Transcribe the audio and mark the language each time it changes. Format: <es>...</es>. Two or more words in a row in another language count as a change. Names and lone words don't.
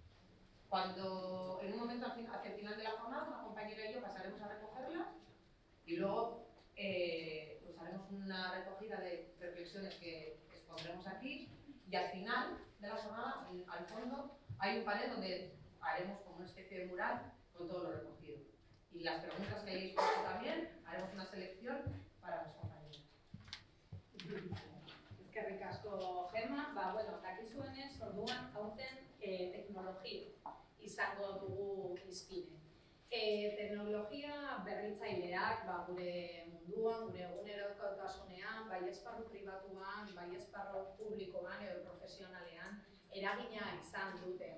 <es>Cuando en un momento hacia el final de la jornada, una compañera y yo pasaremos a recogerlas y luego pues haremos una recogida de reflexiones que expondremos aquí y al final de la jornada, al fondo, hay un panel donde haremos como una especie de mural con todo lo recogido. Y las preguntas que hayáis puesto también, haremos una selección para las compañeras.</es> <eu>Eskerrik asko, Gema. Dakizuenez, orduan aurten teknologia izango dugu hizpide. Teknologia berritzaileak gure munduan, gure egunerokotasunean, bai esparru pribatuan, bai esparru publikoan edo profesionalean eragina izan dute.</eu>